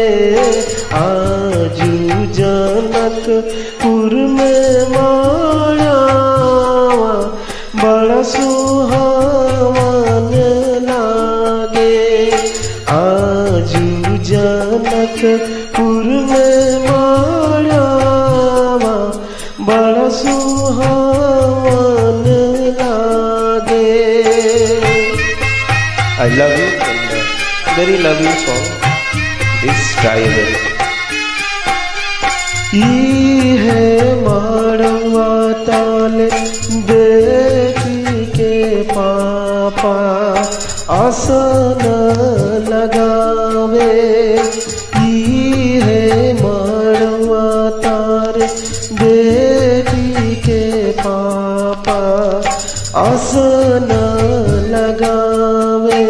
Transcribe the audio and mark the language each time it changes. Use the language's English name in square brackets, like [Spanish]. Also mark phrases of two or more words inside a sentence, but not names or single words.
[Bhojpuri] आजू जनकपुर में माड़ावा बड़ा सुहावन लागे। आजू जनकपुर में माड़ावा बड़ा सुहावन लागे। [English] I love you and very love you song. This try again. [Bhojpuri] है माड़वा ताले बेटी के पापा आसन लगावे। है माड़वा तारे बेटी के पापा आसन लगावे।